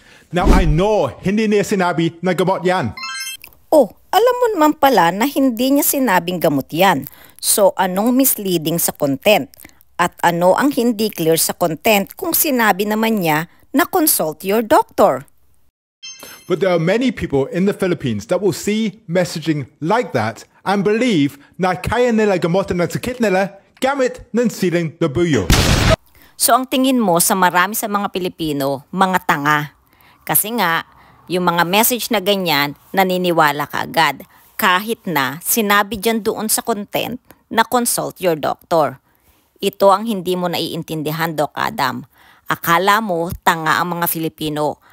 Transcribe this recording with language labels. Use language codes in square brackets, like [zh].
[en] Now I know [tl] hindi niya sinabi na gamot yan. Oh, alam mo naman pala na hindi niya sinabing gamot yan. So, anong misleading sa content? At ano ang hindi clear sa content kung sinabi naman niya na [en] consult your doctor? But there are many people in the Philippines that will see messaging like that and believe [tl] na kaya nila gamotan ng sakit nila gamit ng Siling Labuyo. So, ang tingin mo sa marami sa mga Pilipino, mga tanga. Kasi nga, yung mga message na ganyan, naniniwala ka agad. Kahit na sinabi dyan doon sa content na [en] consult your doctor. [tl] Ito ang hindi mo naiintindihan, Doc Adam. Akala mo tanga ang mga Filipino.